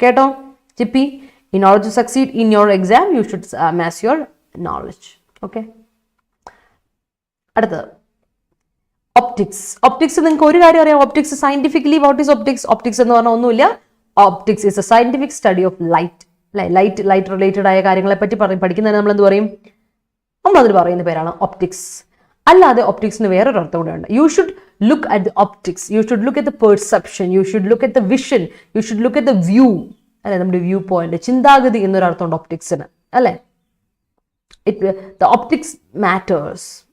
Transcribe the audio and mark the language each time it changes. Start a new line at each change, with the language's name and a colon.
Malayalam: കേട്ടോ
English: Chippi? in order to succeed in your exam you should amass your knowledge.
Malayalam: Okay, അടുത്തത് optics. നിങ്ങൾക്ക് ഒരു കാര്യം അറിയാം, optics scientifically what is optics? Optics എന്ന് പറഞ്ഞാൽ ഒന്നുമില്ല.
English: Optics is a scientific study of light. Light related
Malayalam: ആയ കാര്യങ്ങളെ പറ്റി പഠിക്കുന്നതിന് നമ്മൾ എന്ത് പറയും? നമ്മളതിൽ പറയുന്ന പേരാണ് ഒപ്റ്റിക്സ്. അല്ലാതെ ഒപ്റ്റിക്സിന് വേറൊരു അർത്ഥം കൂടെ ഉണ്ട്.
English: You should look at the optics, you should look at the perception, you should look at the vision, you should look at the view.
Malayalam: അല്ലെ, നമ്മുടെ വ്യൂ പോയിന്റ്, ചിന്താഗതി എന്നൊരു അർത്ഥമുണ്ട് ഒപ്റ്റിക്സിന്. അല്ലെ,
English: The optics matters.